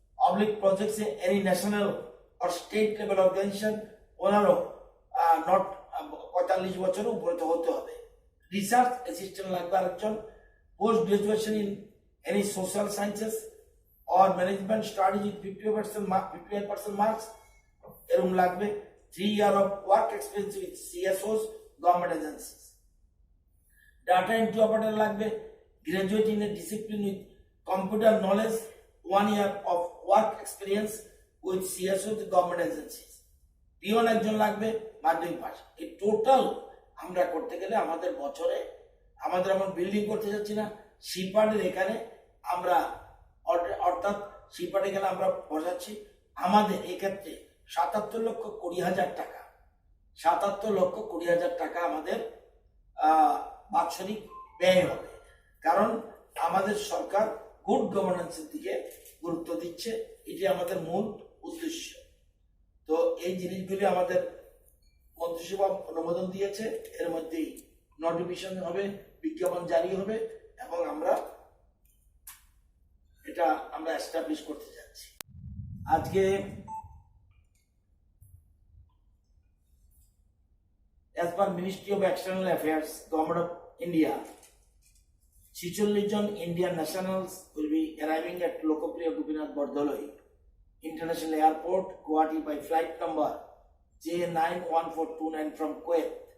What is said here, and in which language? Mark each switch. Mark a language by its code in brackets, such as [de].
[en] public প্রজেক্টসে any national or state level organisation ওনারও not [bn] 45 বছরের উপরে তো হতে হবে। রিসার্চ অ্যাসিস্ট্যান্ট লাগবে আরেকজন। [en] Post graduation in any social sciences or management studies with 55% marks এরকম লাগবে। 3 years of work experience with CSOs, government agencies. Data entry operator [bn] লাগবে, [en] graduate in a discipline with computer knowledge, 1 year of work experience with CSOs, government agencies. [bn] Peon একজন লাগবে, মাধ্যমিক pass. এই total আমরা করতে গেলে আমাদের বছরে আমাদের এমন বিল্ডিং করতে যাচ্ছি না, শিপার্ডের এখানে আমরা অর্থাৎ শিপার্ডে গেলে আমরা বসাচ্ছি আমাদের এক্ষেত্রে 77,20,000 টাকা, 77,20,000 টাকা আমাদের বাৎসরিক ব্যয় হবে। কারণ আমাদের সরকার গুড গভর্নেন্সের দিকে গুরুত্ব দিচ্ছে, এটি আমাদের মূল উদ্দেশ্য। তো এই জিনিসগুলি আমাদের মন্ত্রিসভা অনুমোদন দিয়েছে, এর মধ্যেই নোটিফিকেশন হবে, বিজ্ঞাপন জারি হবে এবং আমরা এটা এস্টাবলিশ করতে যাচ্ছি। আজকে [en] as per Ministry of External Affairs, Government of India, 46 জন Indian nationals will be arriving at Lokopriya Gopinath Bordoloi International Airport, Guwahati by flight number J91429 from Kuwait.